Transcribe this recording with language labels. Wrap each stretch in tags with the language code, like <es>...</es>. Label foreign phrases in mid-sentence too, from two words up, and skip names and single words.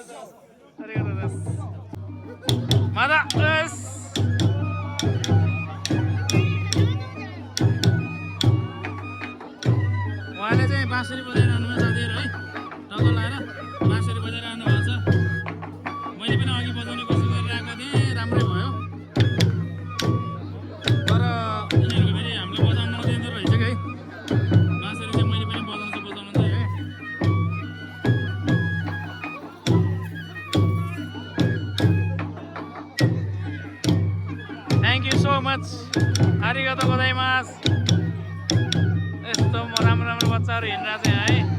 <ja>ありがとうございます。まだです。</ja> <ne>उहाँले चाहिँ बाँसुरी बजाइरहनु भयो साथीहरू है टक्क लाएर बाँसुरी बजाइरहनु भएको छ मैले पनि अघि बजाउने कोसिस गरिरहेको थिएँ राम्रै भयो तर यिनीहरूको फेरि हामीले बजाउन नदिँदो रहेछ कि है बाँसुरी चाहिँ मैले पनि बजाउँछु चाहिँ है</ne> <en>Thank you so much.</en> <ja>ありがとうございます.</ja> <ne>यस्तो राम्रो राम्रो बच्चाहरू हिँडिरहेको छ है</ne>